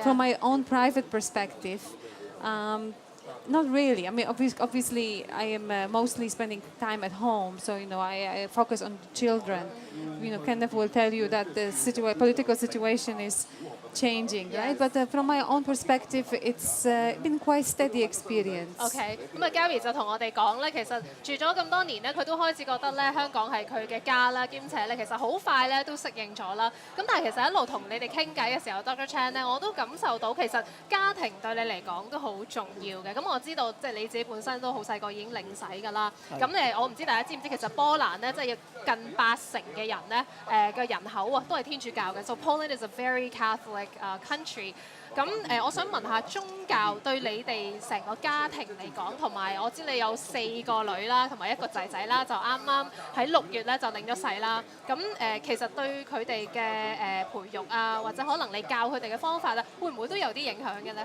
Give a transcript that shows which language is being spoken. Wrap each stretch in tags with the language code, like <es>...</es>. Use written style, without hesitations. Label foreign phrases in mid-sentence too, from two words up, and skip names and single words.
<en>From my own private perspective, not really. I mean, obviously, I am mostly spending time at home, so I focus on children. Kenneth will tell you that the political situation is changing, right? But from my own perspective, it's been quite steady experience.</en> <yue>OK， 咁啊 Gabi 就同我哋講咧，其實住咗咁多年咧，佢都開始覺得咧香港係佢嘅家啦，兼且咧其實好快咧都適應咗啦。咁但係其實一路同你哋傾偈嘅時候 ，Dr. Chan 咧，我都感受到其實家庭對你嚟講都好重要嘅。咁我知道即係你自己本身都好細個已經領洗㗎啦。咁我唔知大家知唔知其實波蘭咧即係近80%嘅人咧嘅人口啊都係天主教嘅。</yue> <en>So Poland is a very Catholic country。</en> <yue>咁我想問下宗教對你哋成個家庭嚟講，同埋我知你有4個女啦，同埋1個仔仔啦，就啱啱喺6月咧就領咗洗啦。咁其實對佢哋嘅培育啊，或者可能你教佢哋嘅方法咧，會唔會都有啲影響嘅咧？</yue>